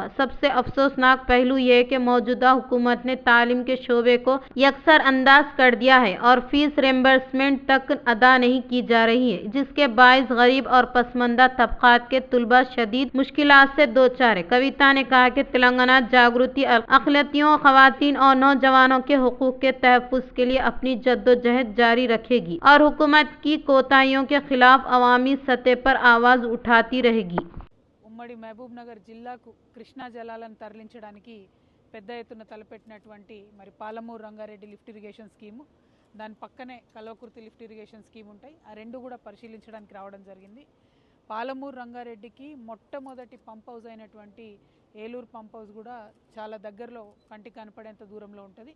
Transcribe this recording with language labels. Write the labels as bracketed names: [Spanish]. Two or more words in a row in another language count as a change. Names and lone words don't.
[Urdu] سب سے افسوسناک پہلو یہ ہے کہ موجودہ حکومت نے تعلیم کے شعبے کو یکسر انداز کر دیا ہے اور [English] fee reimbursement [Urdu] تک ادا نہیں کی جا رہی ہے، جس کے باعث غریب اور پسماندہ طبقات کے طلباء شدید مشکلات سے دوچار ہیں۔ کویتا نے کہا کہ تلنگانہ جاگرتی اقلیتوں، خواتین اور نوجوانوں کے حقوق کے تحفظ کے لیے اپنی جدوجہد جاری رکھے گی اور حکومت کی کوتاہیوں کے خلاف عوامی سطح پر آواز اٹھاتی رہے گی۔ [Telugu] ఉమ్మడి మహబూబ్ నగర్ జిల్లాకు కృష్ణా జలాలను తరలించడానికి పెద్ద ఎత్తున తలపెట్టినటువంటి మరి పాలమూరు రంగారెడ్డి [English] lift irrigation scheme, [Telugu] దాని పక్కనే కల్వకుర్తి [English] lift irrigation scheme [Telugu] ఉంటాయి, ఆ రెండు కూడా పరిశీలించడానికి రావడం జరిగింది। పాలమూరు రంగారెడ్డికి మొట్టమొదటి [English] pump house [Telugu] అయినటువంటి ఏలూరు [English] pump house [Telugu] కూడా చాలా దగ్గరలో కంటికి కనపడేంత దూరంలో ఉంటుంది.